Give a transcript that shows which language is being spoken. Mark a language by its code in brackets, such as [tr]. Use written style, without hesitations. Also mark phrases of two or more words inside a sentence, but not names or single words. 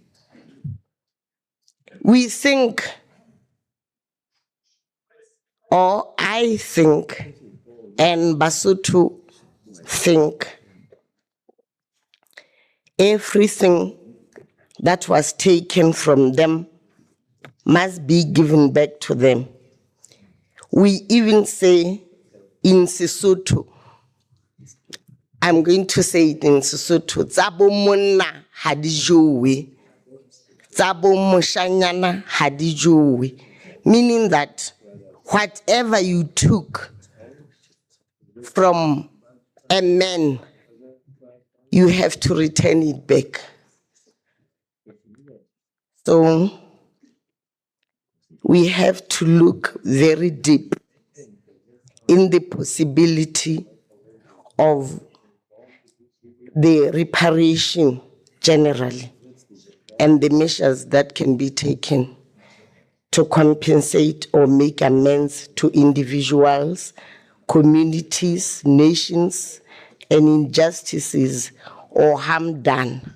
[en] We think, or I think, and Basotho think, everything that was taken from them must be given back to them. We even say in Sesotho, I'm going to say it in Sesotho, [st] Tsabo monna hadijowe, Tsabo moshanyana hadijowe, [en] meaning that whatever you took from a man, you have to return it back. So we have to look very deep in the possibility of the reparation generally and the measures that can be taken to compensate or make amends to individuals, communities, nations, and injustices or harm done.